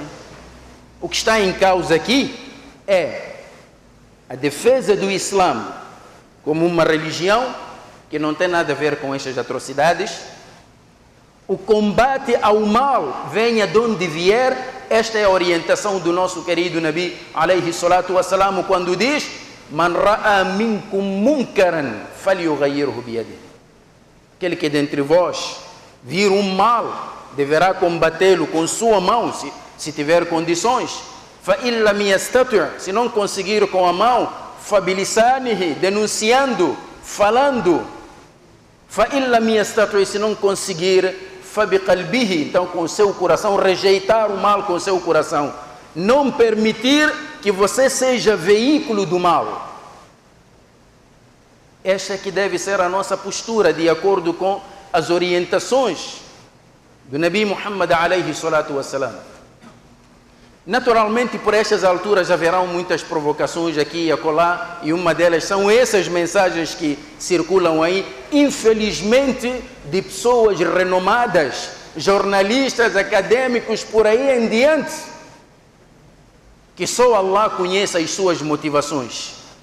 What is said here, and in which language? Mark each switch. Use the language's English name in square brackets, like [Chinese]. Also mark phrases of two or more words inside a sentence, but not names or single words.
[Portuguese] O que está em causa aqui é a defesa do Islã como uma religião que não tem nada a ver com estas atrocidades, o combate ao mal, venha de onde vier. Esta é a orientação do nosso querido Nabi [Arabic] عليه الصلاة والسلام, [Portuguese] quando diz: [Arabic] من رأى منكم منكرا فليغيره بيده. [Portuguese] Aquele que dentre vós vir um mal, deverá combatê-lo com sua mão, se tiver condições. [Arabic] فَإِنْ لَمْ يَسْتَطِعْ, [Portuguese] se não conseguir com a mão, فَبِلِسَانِهِ, denunciando, falando. [Arabic] فَإِنْ لَمْ يَسْتَطِعْ, [Portuguese] se não conseguir, فَبِقَلْبِهِ, então com o seu coração, rejeitar o mal com o seu coração. Não permitir que você seja veículo do mal. Esta é que deve ser a nossa postura, de acordo com as orientações do Nabi Muhammad [Arabic] عليه الصلاة والسلام. [Portuguese] Naturalmente, por estas alturas haverão muitas provocações aqui e acolá, e uma delas são essas mensagens que circulam aí, infelizmente, de pessoas renomadas, jornalistas, acadêmicos, por aí em diante, que só Allah conhece as suas motivações.